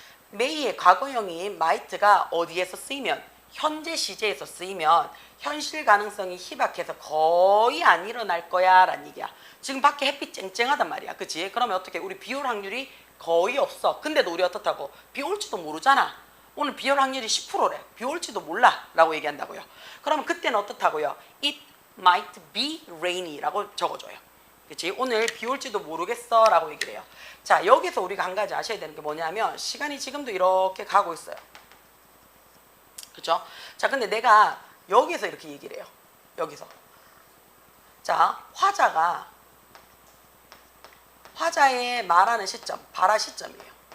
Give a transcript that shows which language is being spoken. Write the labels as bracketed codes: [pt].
[ko] may의 과거형인 might가 어디에서 쓰이면 현재 시제에서 쓰이면 현실 가능성이 희박해서 거의 안 일어날 거야 라는 얘기야. 지금 밖에 햇빛 쨍쨍하단 말이야. 그치? 그러면 어떻게 우리 비 올 확률이 거의 없어. 근데도 우리 어떻다고? 비 올지도 모르잖아. 오늘 비 올 확률이 10%래. 비 올지도 몰라 라고 얘기한다고요. 그러면 그때는 어떻다고요? [en] It might be rainy [ko] 라고 적어줘요. 그치? 오늘 비 올지도 모르겠어 라고 얘기를 해요. 자, 여기서 우리가 한 가지 아셔야 되는 게 뭐냐면 시간이 지금도 이렇게 가고 있어요. 그쵸? 자, 근데 내가 여기서 이렇게 얘기를 해요. 여기서. 자, 화자의 말하는 시점, 발화 시점이에요.